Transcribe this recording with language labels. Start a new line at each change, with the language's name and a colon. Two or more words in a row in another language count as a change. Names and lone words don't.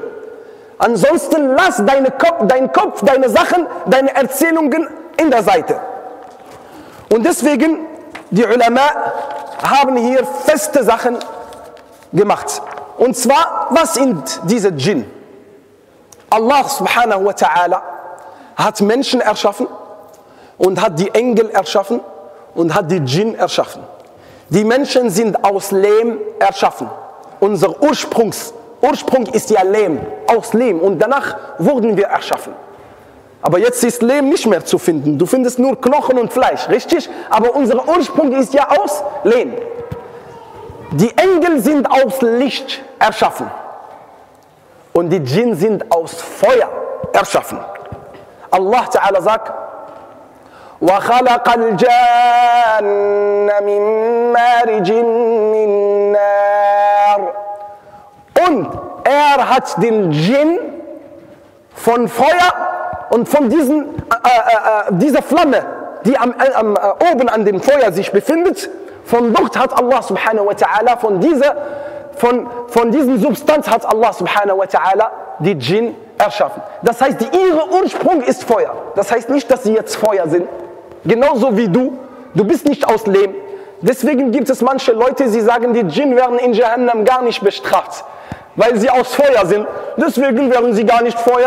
German: Bitte schön. Ansonsten lass deinen Kopf, deine Sachen, deine Erzählungen in der Seite. Und deswegen, die Ulama haben hier feste Sachen gemacht. Und zwar, was sind diese Djinn?
Arabic: الله سبحانه وتعالى
German: hat Menschen erschaffen und hat die Engel erschaffen und hat die Djinn erschaffen. Die Menschen sind aus Lehm erschaffen. Unser Ursprung ist ja Lehm, aus Lehm. Und danach wurden wir erschaffen. Aber jetzt ist Lehm nicht mehr zu finden. Du findest nur Knochen und Fleisch, richtig? Aber unser Ursprung ist ja aus Lehm. Die Engel sind aus Licht erschaffen. Und die Djinn sind aus Feuer erschaffen.
Arabic: الله تعالى
German: sagt,
Arabic: وَخَلَقَ الْجَانَّ مِن مَارِجٍ مِّن نَارٍ.
German: Und er hat den Djinn von Feuer und von dieser Flamme, die oben an dem Feuer sich befindet, von dort hat
Arabic: الله سبحانه وتعالى,
German: von diesen Substanz hat
Arabic: الله سبحانه وتعالى
German: die Djinn erschaffen. Das heißt, ihr Ursprung ist Feuer. Das heißt nicht, dass sie jetzt Feuer sind. Genauso wie du. Du bist nicht aus Lehm. Deswegen gibt es manche Leute, die sagen, die Djinn werden in Jahannam gar nicht bestraft, weil sie aus Feuer sind. Deswegen werden sie gar nicht Feuer.